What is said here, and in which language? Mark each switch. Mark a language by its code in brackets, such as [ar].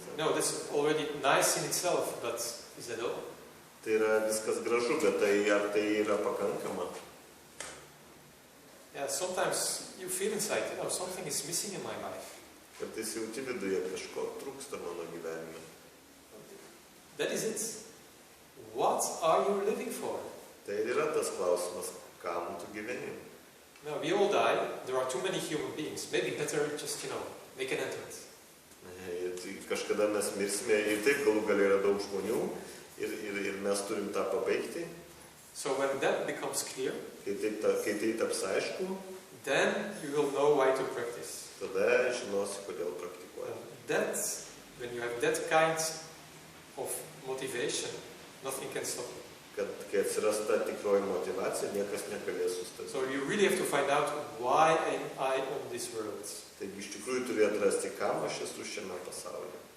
[en] No, that's already nice in itself, but is that all? [lt] Tai yra viskas gražu, bet ar tai yra pakankama? [en] Yeah, sometimes you feel inside, something is missing in my life. [lt] Kartais jauti viduje kažko trūksta mano gyvenime. [en] That is it. What are you living for? [lt] Tai ir yra tas klausimas, kam tu gyveni. [en] No, we all die. There are too many human beings. Maybe better just, make an entrance. [lt] Tai kažkada mes mirsime ir taip galų gal yra daug žmonių ir mes turim tą pabaigti. [en] So when that becomes clear, [lt] Kai tai taps aišku, [en] then you will know why to practice. [lt] tada žinosi, kodėl praktikuoji. [en] That, when you have that kind of motivation, nothing can stop you. [lt] Kad kai atsiras ta tikroji motyvacija, niekas negalės sustabdyti. [en] So you really have to find out why am I on this world. [lt] Taigi iš tikrųjų turi atrasti, kam aš esu šiame pasaulyje.